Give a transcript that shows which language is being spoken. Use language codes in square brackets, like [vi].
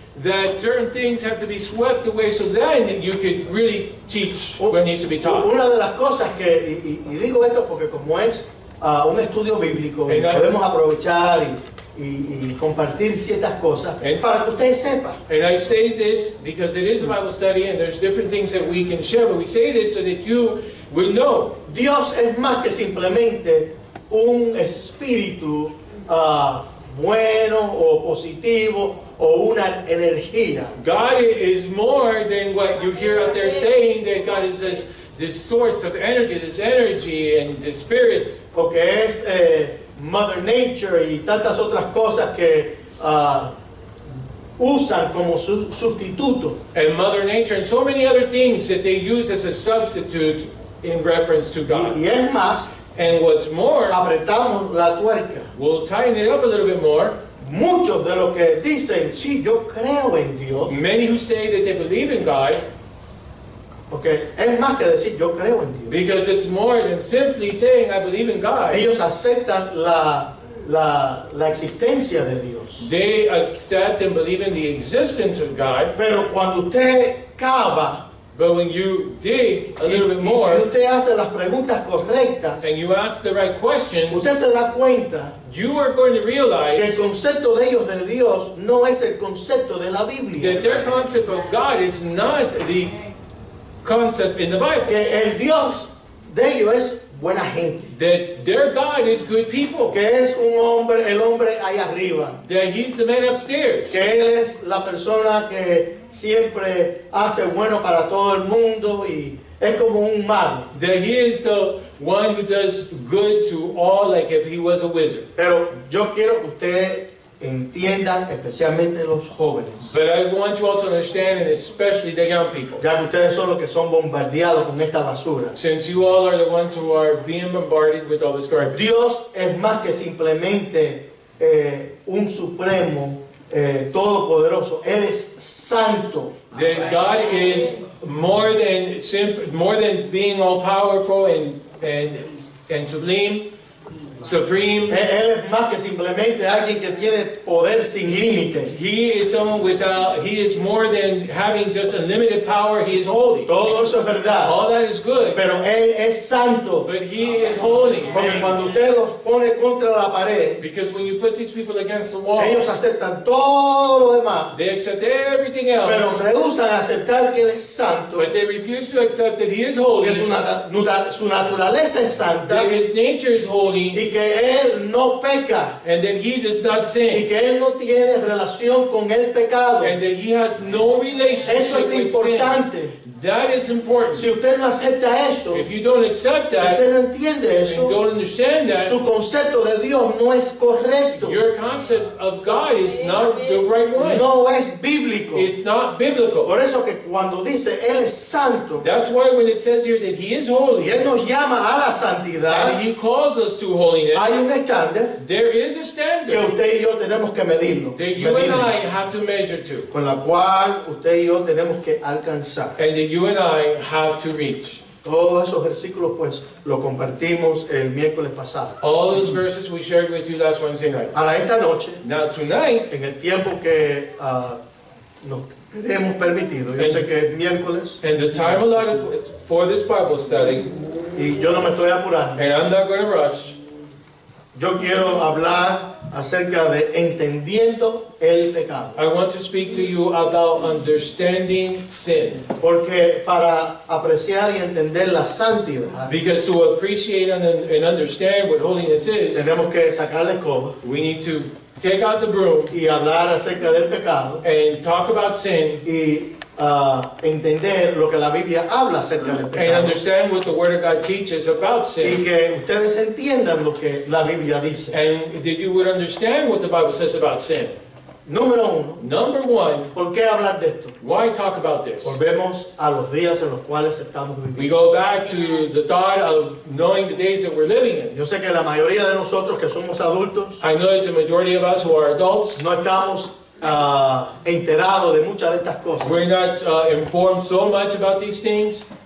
[en] that certain things have to be swept away so then you could really teach what needs to be taught. [es] Una de las cosas que, y digo esto porque como es un estudio bíblico, [en] And [es] podemos aprovechar y compartir ciertas cosas para que ustedes sepan. [en] And I say this because it is a Bible study and there's different things that we can share, but we say this so that you will know. [es] Dios es más que simplemente un espíritu bueno o positivo o una energía. [en] God is more than what you hear out there saying, that God is this source of energy, this energy and the spirit. [es] Porque es Mother Nature y tantas otras cosas que usan como sustituto. [en] And Mother Nature and so many other things that they use as a substitute in reference to God. [es] Y es más, [en] And what's more, [es] apretamos la tuerca. [en] we'll tighten it up a little bit more. [es] Muchos de los que dicen, sí, yo creo en Dios, [en] Many who say that they believe in God, [es] porque es más que decir, yo creo en Dios. [en] because it's more than simply saying I believe in God. [es] Ellos aceptan la existencia de Dios. [en] They accept and believe in the existence of God, [es] Pero cuando usted cava [en] but when you dig a little bit [es] y [en] more [es] usted hace las preguntas correctas, [en] and you ask the right questions, [es] usted se da cuenta [en] you are going to [es] que el [en] realize [es] concepto de ellos de Dios no es el concepto de la Biblia. [en] that their concept of God is not the concept in the Bible. [es] Que el Dios de ellos es buena gente. [en] That their God is good people. [es] Que es un hombre, el hombre ahí arriba. [en] That He's the man upstairs. [es] Que Él es la persona que siempre hace bueno para todo el mundo y es como un mago. [en] That He is the one who does good to all, like if He was a wizard. [es] Pero yo quiero que ustedes entiendan, especialmente los jóvenes, [en] But I want you all to understand, and especially the young people, [es] ya que ustedes son los que son bombardeados con esta basura. [en] since you all are the ones who are being bombarded with all this garbage. [es] Dios es más que simplemente un supremo todopoderoso. Él es santo. [en] That God is more than being all powerful and sublime. supreme. [es] Él es más que simplemente alguien que tiene poder sin límite. [en] He is someone without, he is more than having just unlimited power. He is holy. [es] Todo eso es verdad. [en] All that is good. [es] Pero Él es santo. [en] But he is holy. [es] Porque cuando usted los pone contra la pared, [en] Because when you put these people against the wall, [es] ellos aceptan todo lo demás, [en] they accept everything [es] pero [en] else. [es] rehusan aceptar que Él es santo, [en] But they refuse to accept that he is holy, [es] que su naturaleza es santa [en] that his nature is holy, [es] y que Él no peca [en] and that he does not [es] y [en] sin, [es] que Él no tiene relación con el pecado. [en] and that he has no [es] Eso [en] relationship [es] es [en] with sin. [es] importante. [en] That is important. [es] Si usted no acepta eso, [en] If you don't accept [es] si [en] that, [es] usted no entiende [en] and [es] eso, [en] don't understand that, [es] su concepto de Dios no es correcto, [en] your concept of God is not the right one. [es] no es bíblico. [en] It's not biblical. [es] Por eso que cuando dice Él es santo [en] That's why when it says here that he is [es] y [en] holy, [es] Él nos llama a la [en] and [es] santidad, [en] he calls us to holiness, [es] hay un estándar [en] there is a [es] que [en] standard [es] usted y yo tenemos que medirlo, [en] that you and I [es] medirlo, [en] have to measure to, [es] con la cual usted y yo tenemos que alcanzar. [en] and that you and I have to reach. [es] Todos esos versículos pues lo compartimos el miércoles pasado. [en] All those verses we shared with you last Wednesday night. [es] Ahora esta noche, [en] Now tonight, [es] en el tiempo que nos tenemos permitido, yo sé que es miércoles [en] and the time allotted for this Bible study, [es] y yo no me estoy apurando, [en] and I'm not going to rush, [es] yo quiero hablar acerca de entendiendo el pecado. [en] I want to speak to you about understanding sin. [es] Porque para apreciar y entender la santidad, [en] Because to appreciate and understand what holiness is, [es] tenemos que sacar la escoba [en] we need to take out the broom [es] y hablar acerca del pecado [en] and talk about sin [es] y entender lo que la Biblia habla acerca del [en] and [es] pecado. [en] understand what the Word of God teaches about [es] Y [en] sin. [es] que ustedes entiendan lo que la Biblia dice. [en] And that you would understand what the Bible says about sin. [es] Número uno, [en] Number one, [es] ¿por qué hablar de esto? [en] why talk about this? [es] Volvemos a los días en los cuales estamos [en] We [es] viviendo. [en] go back to the thought of knowing the days that we're living in. [es] Yo sé que la mayoría de nosotros que somos adultos [en] I know that the majority of us who are adults, [es] no estamos enterados de muchas de estas cosas. [en] we're not informed so much about these things.